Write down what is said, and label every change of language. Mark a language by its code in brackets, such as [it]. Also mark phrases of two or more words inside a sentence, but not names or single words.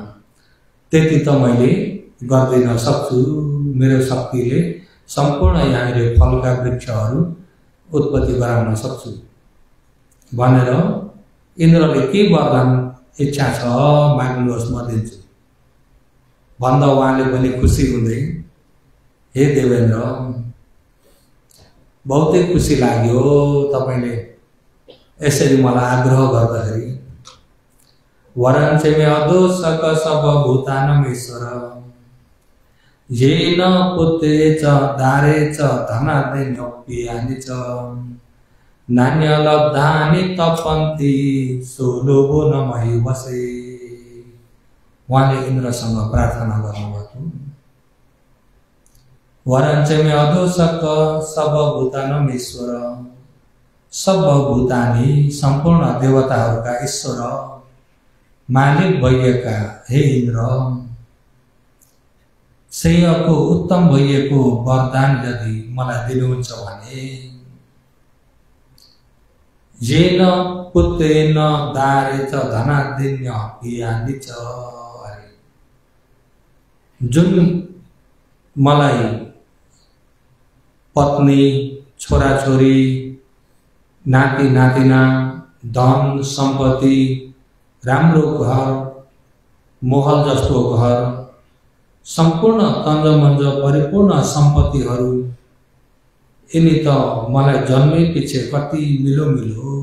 [ne] त्यति त मैले गर्दिन सक्छु, मेरो शक्तिले सम्पूर्ण यहाँनिर फलका वृक्षहरू उत्पत्ति गराउन सक्छु भनेर इन्द्रले के वरदान इच्छा छ माग्नुहोस् म दिन्छु भन्दा उहाँले पनि खुसी हुँदै, हे देवेन्द्र, बहुतै खुसी लाग्यो तपाईले यसरी मलाई आग्रह गर्दाखेरि। [pi] वरञ्च मे अदोषक सब भूतानमेश्वर येन पुत्रे च दारे च धनादेन्योप्यानि च नान्यलब्धानि तपन्ति सोलोभो न मही वसे। [ne] उहाँले इन्द्रसँग प्रार्थना गर्नुभएको। [pi] वरञ्च मे अदोषक सब भूतानमेश्वर, सब भूतानी [ne] सम्पूर्ण देवताहरूका ईश्वर मालिक भइएका हे इन्द्र, श्रेयको उत्तम भइएको वरदान यदि मलाई दिनुहुन्छ भने [pi] येन पुत्रेण दारे च धनादेन्योप्यानि च, [ne] जुन मलाई पत्नी, छोराछोरी, नाति नातिना, धन सम्पत्ति, राम्रो घर, महल जस्तो घर, सम्पूर्ण तन्जमन्ज परिपूर्ण सम्पत्तिहरू, यिनी त मलाई जन्मै पछि कति मिलो मिलो।